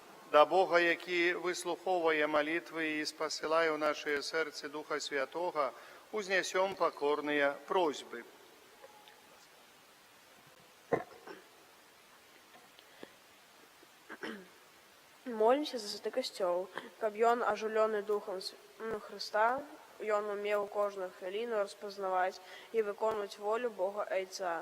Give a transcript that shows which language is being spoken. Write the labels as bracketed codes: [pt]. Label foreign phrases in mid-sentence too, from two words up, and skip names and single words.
[uk] Да Бога, який вислуховує молитви і спосилає в наше серце Духа Святого, [ru] узнесем покорные просьбы. [be] Молімся за святы касцёл, каб ён, ажыўлёны духам Хрыста, ён умеў кожную хвіліну распазнаваць і выконваць волю Бога Айца.